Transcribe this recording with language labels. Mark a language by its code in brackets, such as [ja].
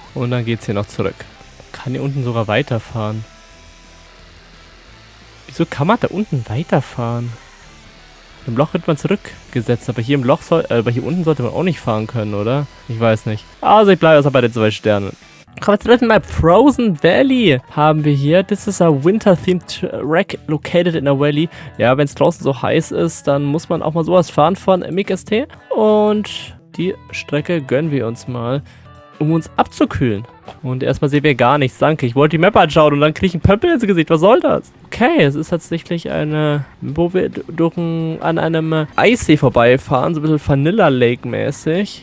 [de] Und dann geht's hier noch zurück. Kann hier unten sogar weiterfahren. Wieso kann man da unten weiterfahren? Im Loch wird man zurückgesetzt, aber hier im Loch aber hier unten sollte man auch nicht fahren können, oder? Ich weiß nicht. Also ich bleibe erstmal bei den 2 Sternen. Kommen wir zur dritten Map. Frozen Valley haben wir hier. [en] This is a winter-themed track located in a valley. [de] Ja, wenn es draußen so heiß ist, dann muss man auch mal sowas fahren von MiGST. Und die Strecke gönnen wir uns mal, um uns abzukühlen. Und erstmal sehen wir gar nichts. Danke, ich wollte die Map anschauen und dann kriege ich einen Pömpel ins Gesicht. Was soll das? Okay, es ist tatsächlich eine, wo wir an einem Eissee vorbeifahren. So ein bisschen Vanilla Lake mäßig.